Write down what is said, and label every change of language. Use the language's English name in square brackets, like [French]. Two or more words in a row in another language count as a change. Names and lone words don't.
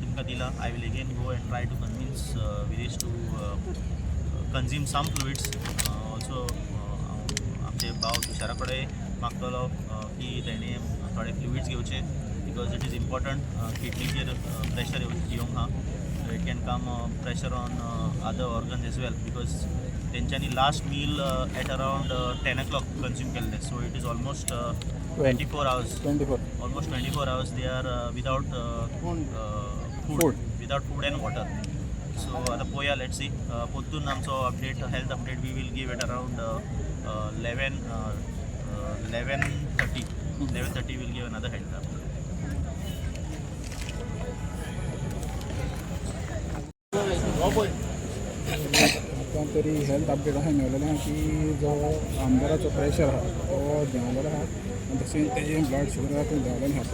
[Konkani] तुमकां दिला [English] I will again go and try to convince Viresh to consume some fluids also [Konkani] आमचे भाव तुषारा कडेन मागतलो की तेणी थोडे फ्लुइड्स घेवचे [English] because it is important [Konkani] किडनीचेर प्रेशर येवंक हा [English] It can come pressure on other organs as well because तेंच्यांनी last meal at around 10 o'clock consume केल्ले so it is almost 24 hours 24 almost 24 hours they are without food without food and water so [Konkani] आता पोया [English] let's see [Konkani] पोत्तून आमचो [English] update health update we will give it around 11:30 will give another health update [Konkani] आतां तरी [English] health update [Konkani] अशें मेळलेलें आहा की जो आमदाराचो प्रेशर आहा तो देंवलेलो आहा आनी तशेंच तेजें [English] blood sugar [Konkani] आहा तें देंवलेलें आहा